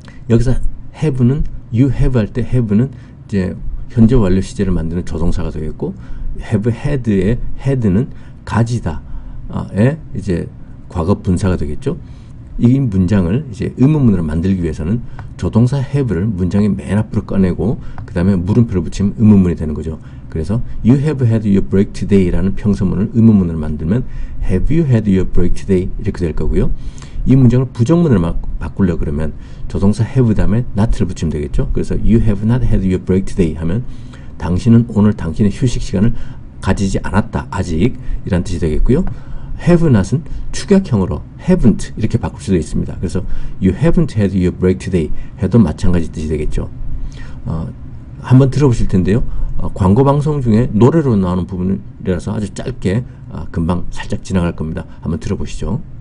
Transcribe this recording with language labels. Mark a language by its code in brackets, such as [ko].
[ko] 여기서 have는 [en] you have [ko] 할 때 have는 이제 현재 완료 시제를 만드는 조동사가 되겠고, [en] have had [ko] 의 had는 가지다의 이제 과거 분사가 되겠죠. 이 문장을 이제 의문문으로 만들기 위해서는 조동사 have를 문장의 맨 앞으로 꺼내고 그 다음에 물음표를 붙이면 의문문이 되는 거죠. 그래서 [en] You have had your break today라는 [ko] 평서문을 의문문으로 만들면 [en] Have you had your break today [ko] 이렇게 될 거고요. 이 문장을 부정문으로 바꾸려고 그러면 조동사 have 다음에 not를 붙이면 되겠죠. 그래서 [en] You have not had your break today [ko] 하면 당신은 오늘 당신의 휴식 시간을 가지지 않았다, 아직 이란 뜻이 되겠고요. have not은 축약형으로 haven't 이렇게 바꿀 수도 있습니다. [en] 그래서 You haven't had your break today [ko] 해도 마찬가지 뜻이 되겠죠. 한번 들어보실 텐데요. 광고 방송 중에 노래로 나오는 부분이라서 아주 짧게 금방 살짝 지나갈 겁니다. 한번 들어보시죠.